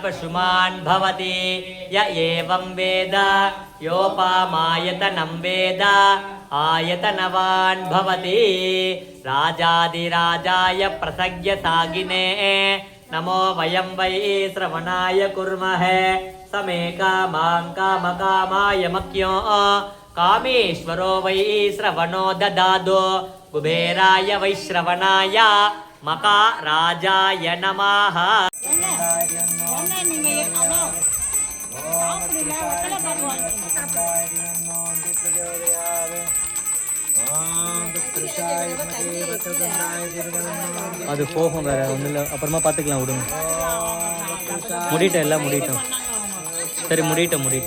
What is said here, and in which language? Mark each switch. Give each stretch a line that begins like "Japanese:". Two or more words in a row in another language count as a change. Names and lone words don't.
Sanskrit: पशुमान् भवति य एवं वेद योपामायतनं वेद आयतनवान् भवति राजाधिराजाय प्रसज्ञ सागिने नमो वयं वै श्रवणाय कुर्महे समे कामां कामकामाय मख्यो कामेश्वरो वै श्रवणो ददादो कुबेराय वैश्रवणाय मकाराजाय नमः
Tamil: அது போகும் வேற ஒன்றும் இல்லை, அப்புறமா பார்த்துக்கலாம் விடுங்க. முடிட்டோம், எல்லாம் முடிட்டோம். சரி முடிட்டோம்.